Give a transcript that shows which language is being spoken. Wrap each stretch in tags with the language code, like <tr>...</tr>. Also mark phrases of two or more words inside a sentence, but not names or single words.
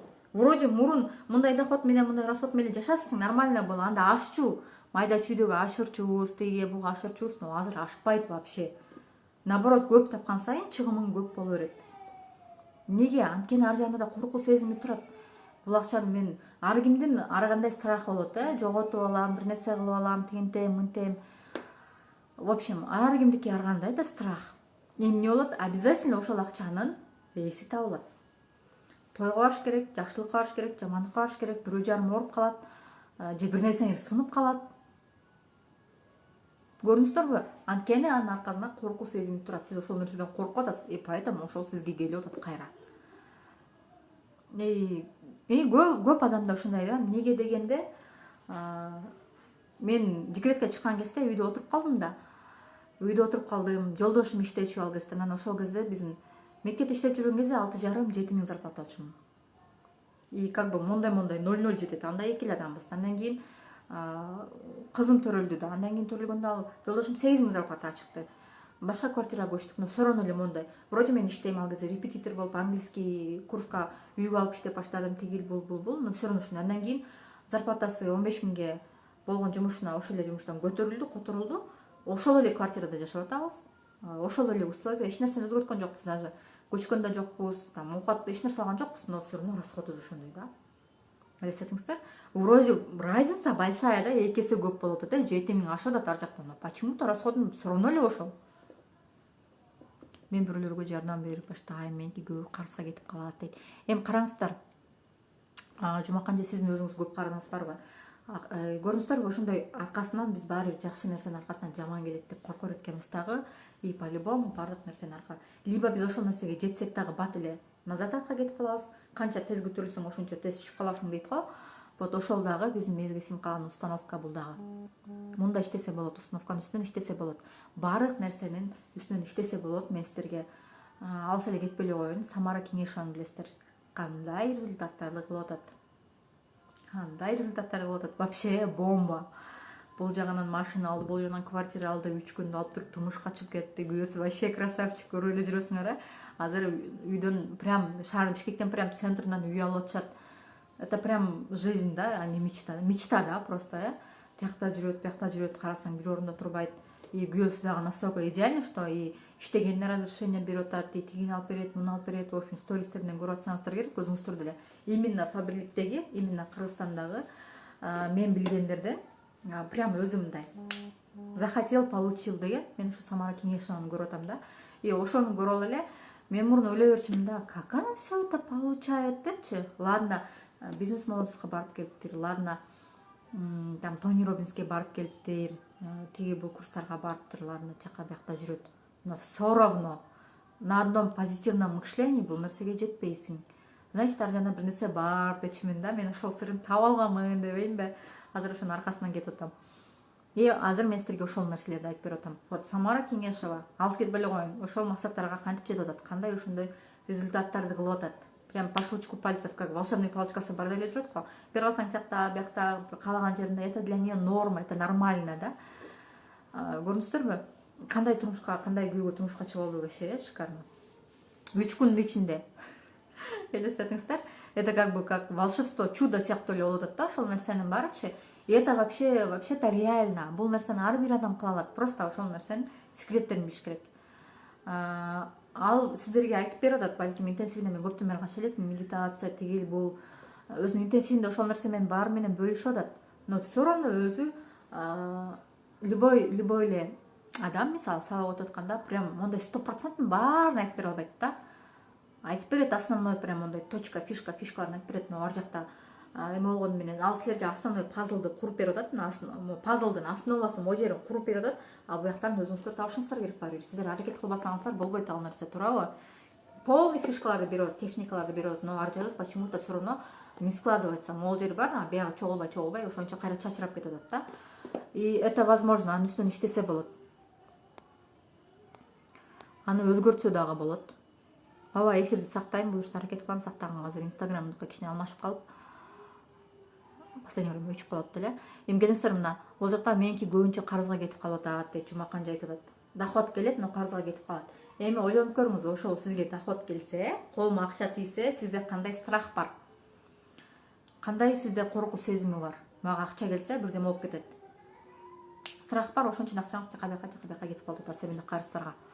<ky>Вроде мурун мындай доход менен, мындай расход менен жашасың, нормально боло, анда ашчу, майда чүйдөгү ашырчубуз, тиги буга ашырчубуз, но азыр ашпайт вообще. Наоборот, көп тапкан сайын чыгымың көп боло берет. Неге? Анткени ар жагында да коркуу сезими турат. Бул акчаны мен ар кимдин ар кандай страхы болот, жоготуп алам, бир нерсе кылып алам, тигинтем, мынтем.</ky> <ru>В общем,</ru> <ky>ар кимдики ар кандай да страх. Эмне болот? Обязательно ошол акчанын ээси табылат. Тойго барыш керек, жакшылыкка барыш керек, жамандыкка барыш керек, бирөө жарым ооруп калат, же бир нерсеңиз сынып калат. Көрдүңүздөрбү? Анткени анын аркасында коркуу сезими турат. Сиз ошол нерседен коркуп атасыз,</ky> <ru>и поэтому</ru> <ky>ошол сизге келип атат кайра. Көп адамда ушундай да. Неге дегенде, мен декретке чыккан кезде үйдө отуруп калдым да. Үйдө отуруп калдым, жолдошум иштечү ал кезде. Анан ошол кезде биздин мектепте иштеп жүргөн кезде 6,5-7 миң зарплата алчумун.</ky> <ru>И как бы</ru> <ky>мондай 0,0 жетет. Анда эки эле адамбыз. Андан кийин кызым төрөлдү да. Андан кийин төрөлгөндө ал жолдошум 8 миң зарплата чыкты. Башка квартирага көчтүк,</ky> <ru>но все равно</ru> <ky>эле мондай. Вроде мен иштейм ал кезде, репетитор болуп, английский курска үйгө алып иштеп баштадым, тигил бул,</ky> <ru>но все равно ушундай.</ru> <ky>Андан кийин зарплатасы 15 миңге болгон жумушуна ошол эле жумуштан көтөрүлдү, которулду. Ошол эле квартирада жашап атабыз. Ошол эле условия, эч нерсени өзгөрткөн жокпуз даже. Көчкөн да жокпуз, там оокат эч нерсе алган жокпуз,</ky> <ru>но все равно</ru> <ky>расходубуз ошондой да. Элестетиңиздер?</ky> <ru>Вроде разница большая</ru> <ky>да, 2 эсе көп болуп атат, 7 миң ашып атат ар жактан. Почему-то расходум</ky> <ru>все равно</ru> <ky>эле ошол. Мен бирөөлөргө жардам берип баштайм, меники көп карызга кетип калат дейт. Эми караңыздар, Жумакан же сиздин өзүңүз көп карызыңыз барбы? Көрдүңүздөрбү, ошондой аркасынан биз баары бир жакшы нерсенин аркасынан жаман келет деп коркор экенбиз дагы.</ky> <ru>И по-любому</ru> <ky>баардык нерсенин аркасы. Либо биз ошол нерсеге жетсек дагы бат эле назад атка кетип калабыз. Канча тез көтөрүлсөң, ошончо тез түшүп каласың дейт го. Вот ошол дагы биздин мээбизге сиңип калган установка бул дагы. Мында иштесе болот, установканын үстүнөн иштесе болот. Баардык нерсенин үстүнөн иштесе болот. Мен сиздерге алыс эле кетпей эле коеюн. Самара Кеңешованы билесиздер. Кандай результаттарды кылып атат.</ky> <ru>Вообще бомба.</ru> <ky>Бул жагынан машина алды, бул жагынан квартира алды, 3 күндө алып туруп турмушка чыгып кетти. Күйөөсү</ky> <ru>вообще красавчик,</ru> <ky>көрүп эле жүрөсүңөр, Азыр үйдөн прям шаардын Бишкектен прям центринен үй алып атышат.</ky> <ru>Это прям жизнь да, а не мечта. Мечта да, просто,</ru> <ky>Тиякта жүрөт, карасаң бир орунда турбайт. И күйөөсү дагы</ky> <ru>настолько идеально, что и</ru> <ky>иштегенине разрешение берип атат, и тигини алып берет, муну алып берет.</ky> <ru>В общем,</ru> <ky>стористерден көрүп атсаңыздар керек, көзүңүз турду эле. Именно Фабриктеги, именно Кыргызстандагы мен билгендерде прям өзү мындай.</ky> <ru>Захотел, получил деген.</ru> <ky>Мен ушу Самара Кеңешованы көрүп атам да. И ошону көрүп эле мен мурун ойлой берчүмүн да,</ky> <ru>как она все это получает депчи.</ru> <ky>Ладно, бизнес молодостька барып келиптир, ладно, там Тони Роббинске барып келиптир, тиги бул курстарга барыптыр, ладно, тияка биякта жүрөт.</ky> <ru>Но все равно на одном позитивном мышлении</ru> <ky>бул нерсеге жетпейсиң. Значит, ар жагында бир нерсе бар дечүмүн да. Мен ошол сырын таап алганмын дебейинби? Азыр ошонун аркасынан кетип атам. И азыр мен сиздерге ошол нерселерди айтып берип атам. Вот Самара Кеңешова, алыс кетпей эле коеюн. Ошол максаттарга кантип жетип атат, кандай ошондой результаттарды кылып атат.</ky> <ru>Прям по щелчку пальцев, как волшебный</ru> <ky>палочкасы бар деле жүрөт го. Бир калсаң тиякта, биякта, каалаган жеринде,</ky> <ru>это для нее норма, это нормально, да.</ru> <ky>Көрдүңүздөрбү? Кандай турмушка, кандай күйгө турмушка чыгып алды вообще, шикарно. 3 күндүн ичинде. Элестетиңиздер?</ky> <ru>Это как бы как волшебство, чудо</ru> <ky>сыяктуу эле болуп атат да, ошол нерсенин баарычы.</ky> <ru>И это вообще-то реально.</ru> <ky>Бул нерсени ар бир адам кыла алат. Просто ошол нерсенин секреттерин билиш керек. Ал сиздерге айтып берип атат, балким интенсивде мен көптөн бери кача элекмин, медитация, тигил бул өзүнүн интенсивинде ошол нерсе менен баары менен бөлүшүп атат.</ky> <ru>Но все равно</ru> <ky>өзү любой эле адам, мисалы, сабак өтүп атканда прям мондай 100% баарын айтып бере албайт да. айтып берет, основной прям мындай точка, фишкаларын айтып берет. Ар жакта эме болгону менен ал силерге основной пазлды куруп берип атат. Пазлдын основасын, могу жерин куруп берип атат. А буяктан өзүңүздөр табышыңыздар керек баары бир. Сиздер аракет кылбасаңыздар болбойт ал нерсе, туурабы? Полный фишкаларды берип атат, техникаларды берип атат, но ар жагы</ky> <ru>почему-то все равно не складывается.</ru> <ky>Могул жери бар, а бияга чогулбай, ошончо кайра чачырап кетип атат да.</ky> <ru>И это возможно,</ru> <ky>анын үстүнөн иштесе болот. Аны өзгөртсө дагы болот. Ооба, эфирди сактайм, буюрса аракет кылам сактаганга. Азыр инстаграмдыкы кичине алмашып калып,</ky> <ru>последнее время</ru> <ky>өчүп калат эле. Эми келиңиздер мына, бул жакта меники көбүнчө карызга кетип калып атат дейт Жумаканжы айтып атат. Доход келет, но карызга кетип калат. Эми ойлонуп көрүңүз, ошол сизге доход келсе, колума акча тийсе, сизде кандай страх бар? Кандай сизде коркуу сезими бар? Мага акча келсе, бирдеме болуп кетет. Страх бар, ошон үчүн акчаңыз тияка бияка кетип калып атат, особенно карыздарга.</ky>